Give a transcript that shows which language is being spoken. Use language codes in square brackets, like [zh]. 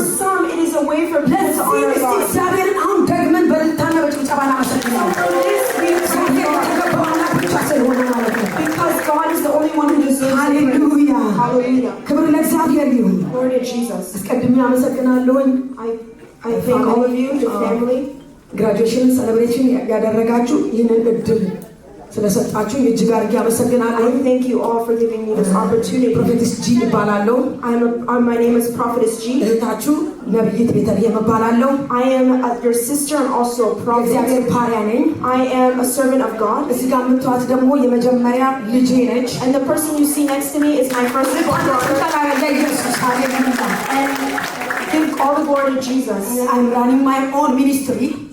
[en] For some it is a way for people to honor God. Because God is the only one who deserves it. Hallelujah. Glory to Jesus. I thank all of you, your family. Graduation celebration [am] ያደረጋችሁ ይህንን እድል ስለሰጣችሁ እጅግ አድርጌ አመሰግናለሁ። [en] I thank you all for giving me this opportunity. [am] ፕሮፌትስ ጂ እባላለሁ። [en] My name is Prophetess G. [am] እህታችሁ ነብይት ቤተልሔም እባላለሁ። [en] I am your sister and also a prophet. [am] እግዚአብሔር ባሪያ ነኝ። [en] I am a servant of God. [am] እዚህ ጋር የምትዋት ደግሞ የመጀመሪያ ልጄ ነች። [en] And the person you see next to me is my first daughter. And give all the glory to Jesus. I'm running my own ministry.